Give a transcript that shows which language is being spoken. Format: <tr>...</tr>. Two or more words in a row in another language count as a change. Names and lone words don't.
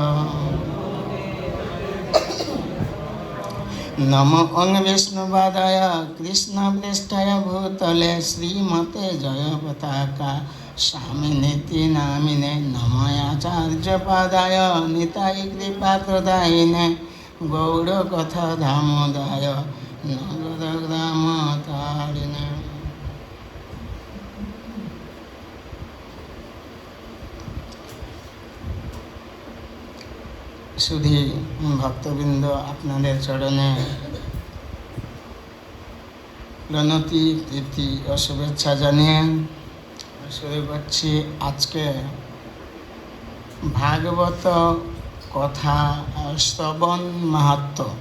<sa>नमो विष्णुपादाय कृष्णप्रेष्ठाय भूतले श्रीमते जयपताका स्वामिनेति नामिने। नमोऽचार्यपादाय निताय कृपाप्रदायिने गौरकथा दामोदाय नगरग्रामतारिणे।</sa> <bn>শুধু ভক্তবৃন্দ, আপনাদের চরণে প্রণতি প্রীতি ও শুভেচ্ছা জানিয়ে শুরু করছি আজকে ভাগবত কথা শ্রবণ মাহাত্ম্য।</bn>